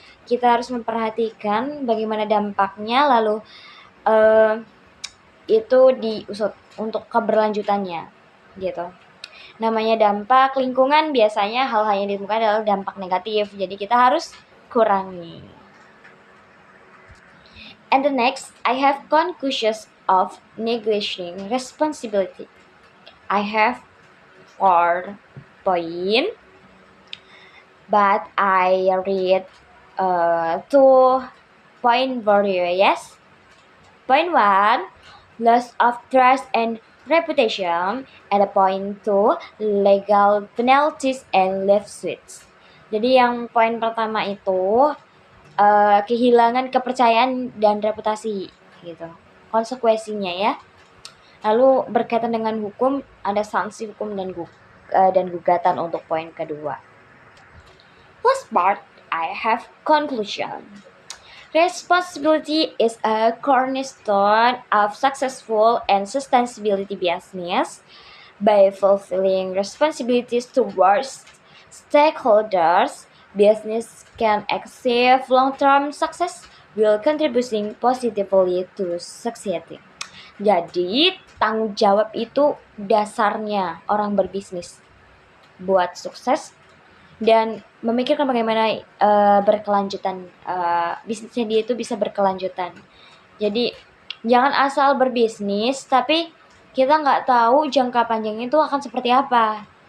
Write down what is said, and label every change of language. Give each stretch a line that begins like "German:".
Indonesian: Kita harus memperhatikan bagaimana dampaknya, lalu itu diusut untuk keberlanjutannya gitu. Namanya dampak lingkungan, biasanya hal-hal yang ditemukan adalah dampak negatif, jadi kita harus kurangi.
English: And the next, I have conclusions of negotiating responsibility. I have 4 points, but I read 2 points for you. Yes. Point 1, loss of trust and reputation, and point 2, legal penalties and lawsuits.
Indonesian: Jadi yang poin pertama itu kehilangan kepercayaan dan reputasi gitu, konsekuensinya ya. Lalu berkaitan dengan hukum, ada sanksi hukum dan gugatan untuk poin kedua.
English: Last part, I have conclusion. Responsibility is a cornerstone of successful and sustainability business. By fulfilling responsibilities towards stakeholders, business can achieve long-term success while contributing positively to society.
Indonesian: Jadi, tanggung jawab itu dasarnya orang berbisnis buat sukses dan memikirkan bagaimana berkelanjutan bisnisnya dia itu bisa berkelanjutan. Jadi jangan asal berbisnis tapi kita nggak tahu jangka panjangnya itu akan seperti apa.